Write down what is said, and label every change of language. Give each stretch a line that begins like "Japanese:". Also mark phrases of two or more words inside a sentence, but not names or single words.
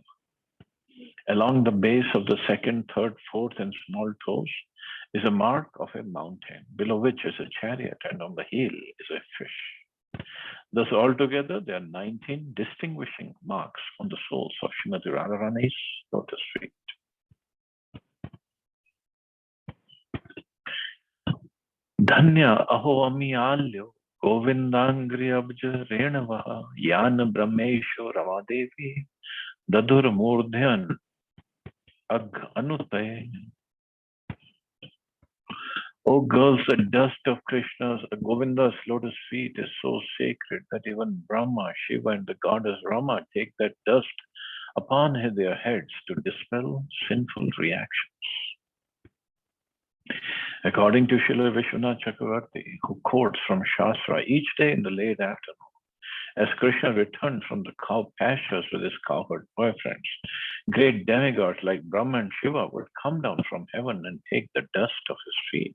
English: Along the base of the second, third, fourth, and small toes is a mark of a mountain, below which is a chariot, and on the heel is a fish. Thus, altogether, there are 19 distinguishing marks on the soles of Srimati Radharani's lotus feet.
Sanskrit: धन्या अहो अमी आल्यो गोविन्दाङ्घ्रि अब्ज रेणवः यान् ब्रह्मेशो रमा देवी दधुर् मूर्ध्न्य् अघनुत्तये.
English: Oh girls, the dust of Krishna's, Govinda's lotus feet is so sacred that even Brahma, Shiva, and the goddess Rama take that dust upon their heads to dispel sinful reactions. According to Srila Vishwanath Chakravarti, who quotes from Shastra each day in the late afternoon, as Krishna returned from the cow pastures with his cowherd boyfriends, great demigods like Brahma and Shiva would come down from heaven and take the dust of his feet.